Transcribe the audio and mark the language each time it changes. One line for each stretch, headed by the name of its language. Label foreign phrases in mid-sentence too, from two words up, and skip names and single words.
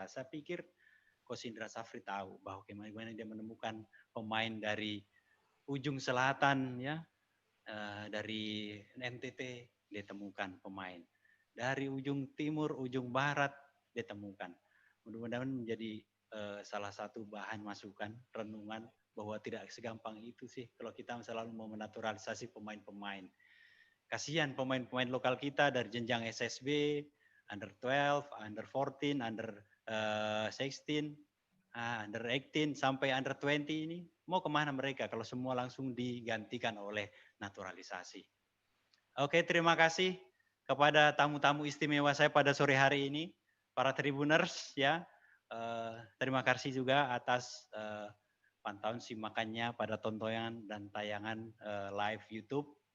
Indonesian: Saya pikir Coach Indra Safri tahu bahwa bagaimana dia menemukan pemain dari ujung selatan ya, dari NTT dia temukan pemain, dari ujung timur, ujung barat dia temukan. Mudah-mudahan menjadi salah satu bahan masukan, renungan bahwa tidak segampang itu sih kalau kita selalu mau menaturalisasi pemain-pemain. Kasihan pemain-pemain lokal kita dari jenjang SSB, under 12, under 14, under 16, under 18 sampai under 20 ini mau kemana mereka kalau semua langsung digantikan oleh naturalisasi. Oke, terima kasih kepada tamu-tamu istimewa saya pada sore hari ini, para Tribuners ya. Terima kasih juga atas pantauan simakannya pada tontonan dan tayangan live YouTube.